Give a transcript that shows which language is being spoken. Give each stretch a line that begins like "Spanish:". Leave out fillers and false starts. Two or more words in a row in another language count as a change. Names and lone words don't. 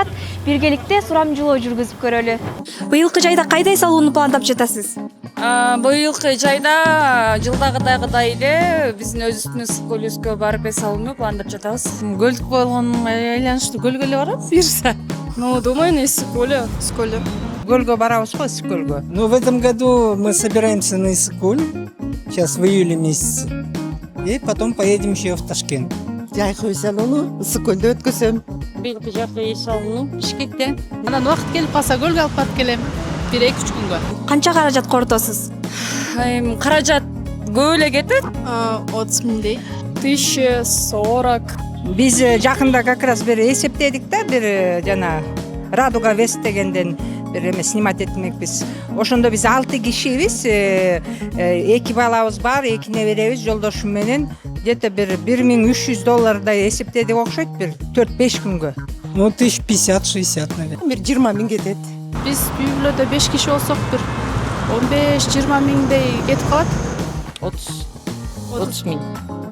Kyrgyz: Биргеликте сурамжылоо жүргүзүп көрөлү. Быйылкы жайда кайда эс алууну пландап жатасыз? Быйылкы жайда жылдагыдагыдай эле биздин өзүбүздүн ысык көлүбүзгө барып эс алууну пландап жатабыз. Көлдүк болгонуна айланыштуу көлгө эле барабыз буюрса. Думаю, ысык көлү. Көлгө барабыз го, ысык көлгө.
Russian: Ну, в этом году мы собираемся на Иссык-Куль, сейчас в июле месяце, и потом поедем еще в Ташкент.
Kyrgyz: Жайкы эс алууну ысык көлдө өткөзөм. Быйылкы жайкы эс алууну Бишкекте. Анан убакыт келип калса көлгө алып барып келем. 1-2 күнгө. Канча каражат коротосуз? Каражат көп эле кетет. 30 миңдей. 1040. Биз жакында
Russian: как раз
Kyrgyz: бир эсептедик да, бир жана Радуга Вест дегенден бир эме снимать этмекпиз. Ошондо биз 6 кишибиз, 2 балабыз бар, 2 неберебиз жолдошум менен где-то бир $1300 эсептедик окшойт, бир 4-5 күнгө.
Russian: Ну, 1050-60, наверное.
Kyrgyz: Бир 20 миң кетет. Биз үй бүлөдө 5 киши болсок бир 15-20 миңдей кетип калат. 30 миң.